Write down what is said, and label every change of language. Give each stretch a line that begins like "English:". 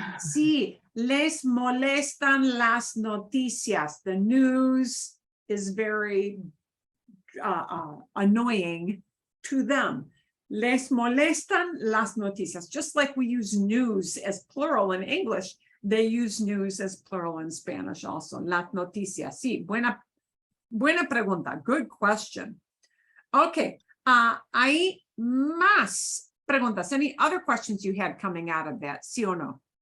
Spanish: Sí, les molestan las noticias.
English: The news is very annoying to them.
Spanish: Les molestan las noticias.
English: Just like we use news as plural in English, they use news as plural in Spanish also.
Spanish: Las noticias. Sí, buena pregunta.
English: Good question.
Spanish: Okay, hay más preguntas.
English: Any other questions you had coming out of that?
Spanish: Sí o no?